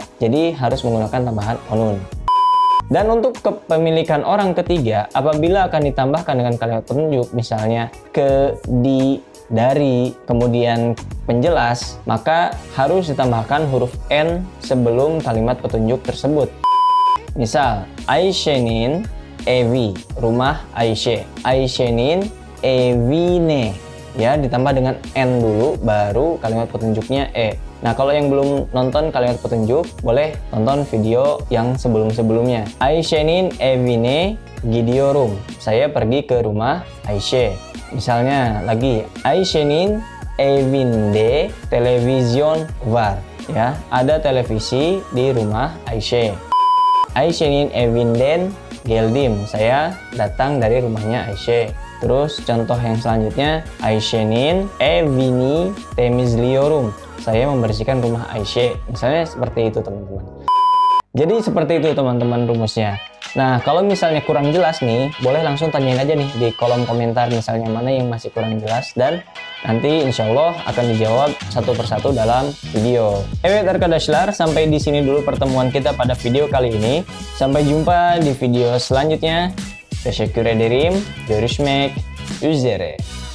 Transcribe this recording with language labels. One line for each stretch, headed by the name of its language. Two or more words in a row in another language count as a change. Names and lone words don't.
Indonesian: Jadi harus menggunakan tambahan onun. Dan untuk kepemilikan orang ketiga, apabila akan ditambahkan dengan kalimat penunjuk, misalnya ke, di, dari, kemudian penjelas, maka harus ditambahkan huruf N sebelum kalimat petunjuk tersebut. Misal,
Turkish: Ayşe'nin evi,
Indonesian: rumah Aisyah.
Turkish: Ayşe'nin evine,
Indonesian: ya, ditambah dengan N dulu, baru kalimat petunjuknya E. Nah, kalau yang belum nonton kalimat petunjuk, boleh nonton video yang sebelum-sebelumnya.
Turkish: Ayşe'nin evine gidiyorum.
Indonesian: Saya pergi ke rumah Aisyah. Misalnya lagi,
Turkish: Ayşe'nin evinde televizyon var.
Indonesian: Ya, ada televisi di rumah Aisyah.
Turkish: Ayşe'nin evinden geldim.
Indonesian: Saya datang dari rumahnya Aisyah. Terus contoh yang selanjutnya,
Turkish: Ayşe'nin evini temizliyorum.
Indonesian: Saya membersihkan rumah Aisyah. Misalnya seperti itu, teman-teman. Jadi seperti itu, teman-teman, rumusnya. Nah, kalau misalnya kurang jelas nih, boleh langsung tanyain aja nih di kolom komentar, misalnya mana yang masih kurang jelas, dan nanti
Arabic: إن شاء الله
Indonesian: akan dijawab satu persatu dalam video.
Turkish: Evet arkadaşlar,
Indonesian: sampai di sini dulu pertemuan kita pada video kali ini. Sampai jumpa di video selanjutnya.
Turkish: Teşekkür ederim. Görüşmek üzere.